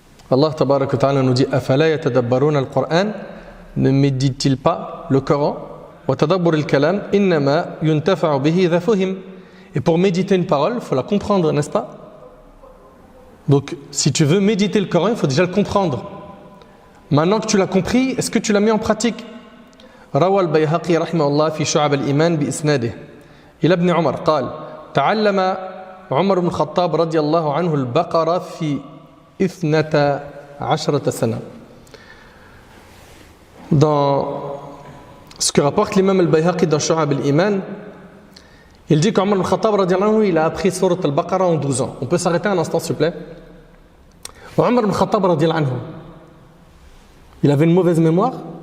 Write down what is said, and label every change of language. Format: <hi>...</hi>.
<fr>Allah tabarak wa ta'ala nous dit</fr> <ar>Afala yatadabbaruna al-Qur'an,</ar> <fr>ne médite-t-il pas le Coran?</fr> <ar>Wa tadabbur al-kalam innama yuntafa'u bihi idha fuhim.</ar> <fr>Et pour méditer une parole, il faut la comprendre, n'est-ce pas? Donc, si tu veux méditer le Coran, il faut déjà le comprendre. Maintenant que tu l'as compris, est-ce que tu l'as mis en pratique?</fr> <ar>روى البيهقي رحمه الله في شعب الإيمان بإسناده إلى ابن عمر قال تعلم عمر بن الخطاب رضي الله عنه البقرة في 12 سنة.</ar> <fr>Dans ce que rapporte l'imam al-Bayhaqi dans Shu'ab al-Iman, il dit qu'Omar ibn Khattab radiyallahu anhu, il a appris Surat al-Baqarah en 12 ans. On peut s'arrêter un instant s'il vous plaît. Omar ibn Khattab radiyallahu anhu, il avait une mauvaise mémoire.</fr>